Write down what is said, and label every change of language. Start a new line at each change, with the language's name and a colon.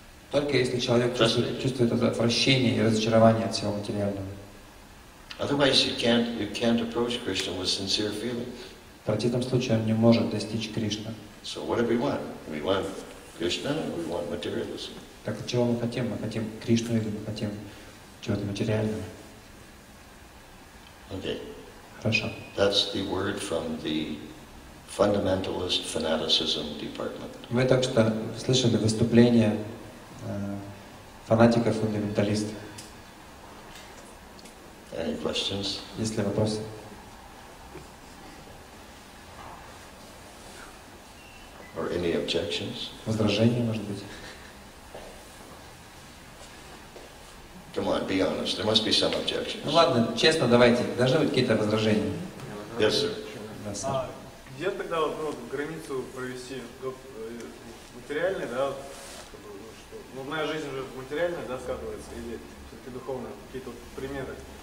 Russian: Только если человек чувствует это отвращение и разочарование от всего материального.
English: Otherwise you can't approach Krishna with sincere feeling.
Russian: В противном случае он не может достичь Кришны.
English: So what do we want? We want Krishna or we want materialism?
Russian: Так чего мы хотим? Мы хотим Кришну или мы хотим чего-то материального?
English: Okay.
Russian: Хорошо.
English: That's the word from the fundamentalist fanaticism department.
Russian: Вы только что слышали выступление фанатиков-фундаменталистов.
English: Any questions?
Russian: Есть ли вопросы?
English: Or any objections?
Russian: Возражения, может быть?
English: Come on, be honest. There must be some objections.
Russian: Ну ладно, честно, давайте. Должны быть какие-то возражения.
English: Yes, sir.
Russian: Да, сэр. Где тогда границу провести материальной, да, что, моя жизнь уже материальная, да, скатывается, или все-таки духовная, какие-то примеры?